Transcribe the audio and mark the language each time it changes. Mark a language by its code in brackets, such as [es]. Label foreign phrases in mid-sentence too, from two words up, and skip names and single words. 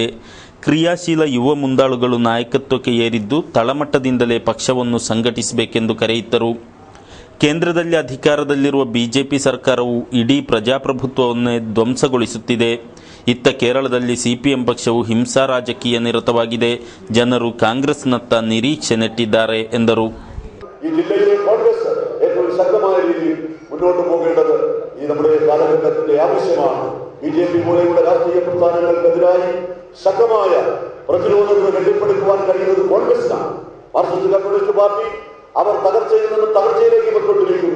[kn] ಕ್ರಿಯಾಶೀಲ ಯುವ ಮುಂದಾಳುಗಳು ನಾಯಕತ್ವಕ್ಕೆ ಏರಿದ್ದು ತಳಮಟ್ಟದಿಂದಲೇ ಪಕ್ಷವನ್ನು ಸಂಘಟಿಸಬೇಕೆಂದು ಕರೆಯಿದ್ದರು. ಕೇಂದ್ರದಲ್ಲಿ ಅಧಿಕಾರದಲ್ಲಿರುವ ಬಿಜೆಪಿ ಸರ್ಕಾರವು ಇಡೀ ಪ್ರಜಾಪ್ರಭುತ್ವವನ್ನೇ ಧ್ವಂಸಗೊಳಿಸುತ್ತಿದೆ. ಇತ್ತ ಕೇರಳದಲ್ಲಿ ಸಿಪಿಎಂ ಪಕ್ಷವು ಹಿಂಸಾ ರಾಜಕೀಯ ನಿರತವಾಗಿದೆ. ಜನರು ಕಾಂಗ್ರೆಸ್ನತ್ತ ನಿರೀಕ್ಷೆ ನೆಟ್ಟಿದ್ದಾರೆ ಎಂದರು. [ml] ഈ ജില്ലയിലെ കോൺഗ്രസ് ഏറ്റവും ശക്തമായ രീതിയിൽ മുന്നോട്ട് പോകേണ്ടത് ഈ നമ്മുടെ കാലഘട്ടത്തിന്റെ ആവശ്യമാണ്. ബിജെപി പോലെയുള്ള രാഷ്ട്രീയ പ്രസ്ഥാനങ്ങൾക്കെതിരായി ശക്തമായ പ്രതിരോധങ്ങൾ കെട്ടിപ്പടുക്കുവാൻ കഴിയുന്നത് കോൺഗ്രസിനാണ്. മാർക്സിസ്റ്റ് കമ്മ്യൂണിസ്റ്റ് പാർട്ടി അവർ തകർച്ചയിൽ നിന്നും തകർച്ചയിലേക്ക് പോയിക്കൊണ്ടിരിക്കുന്നു.